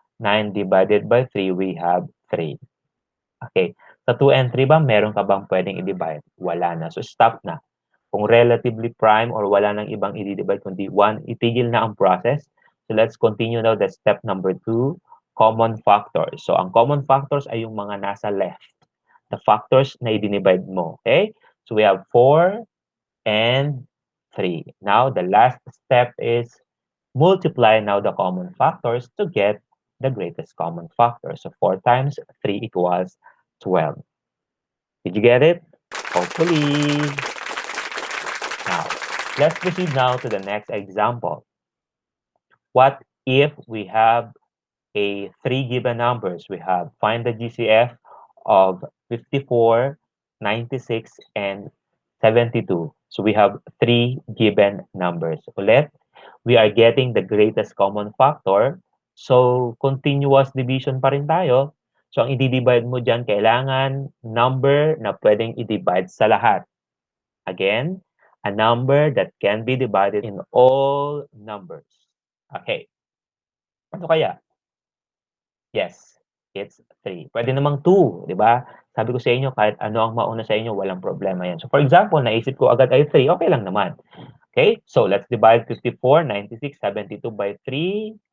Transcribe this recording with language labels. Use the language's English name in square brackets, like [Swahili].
[English] 9 divided by 3, we have 3. Okay. [Filipino] Sa 2 and 3 ba, meron ka bang pwedeng i-divide? Wala na. So, stop na. Kung relatively prime or wala nang ibang i-divide, kundi 1, itigil na ang process. [English] So, let's continue now the step number 2, common factors. [Filipino] So, ang common factors ay yung mga nasa left. [English] The factors [Filipino] na i-divide mo. [English] Okay? So, we have 4 and 3. Now, the last step is multiply now the common factors to get the greatest common factor. So 4 times 3 equals 12. Did you get it? Hopefully. Now, let's proceed now to the next example. What if we have a 3 given numbers? We have find the GCF of 54, 96, and 72. So we have 3 given numbers. [Filipino] Ulit, [English] we are getting the greatest common factor. [Filipino] So, continuous division pa rin tayo. So, ang i-divide mo dyan, kailangan number na pwedeng i-divide sa lahat. [English] Again, a number that can be divided in all numbers. Okay. [Filipino] Ano kaya? [English] Yes, it's 3. [Filipino] Pwede namang 2, di ba? Sabi ko sa inyo, kahit ano ang mauna sa inyo, walang problema yan. [English] So, for example, [Filipino] naisip ko agad ay 3, okay lang naman. [English] Okay, so let's divide 54, 96, 72 by 3.